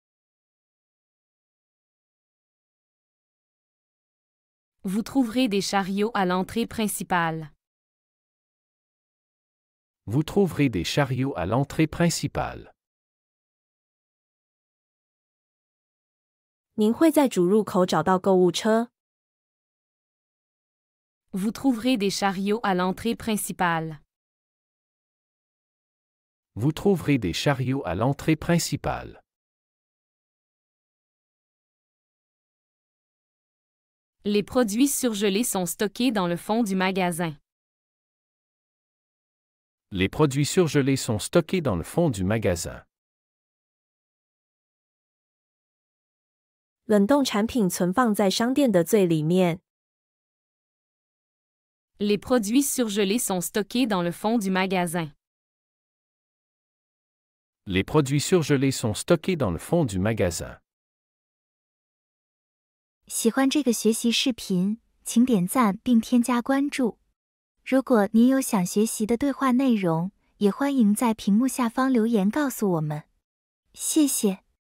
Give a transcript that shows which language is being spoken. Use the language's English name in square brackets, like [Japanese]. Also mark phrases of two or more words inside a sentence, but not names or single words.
[French] Vous trouverez des chariots à l'entrée principale. Vous trouverez des chariots à l'entrée principale. [Chinese] 您会在主入口找到购物车。 [French] Vous trouverez des chariots à l'entrée principale. Vous trouverez des chariots à l'entrée principale. Les produits surgelés sont stockés dans le fond du magasin. Les produits surgelés sont stockés dans le fond du magasin. [Chinese] 冷冻产品存放在商店的最里面。 [French] Les produits surgelés sont stockés dans le fond du magasin. Les produits surgelés sont stockés dans le fond du magasin. [Chinese] 喜欢这个学习视频，请点赞并添加关注。如果您有想学习的对话内容，也欢迎在屏幕下方留言告诉我们。谢谢。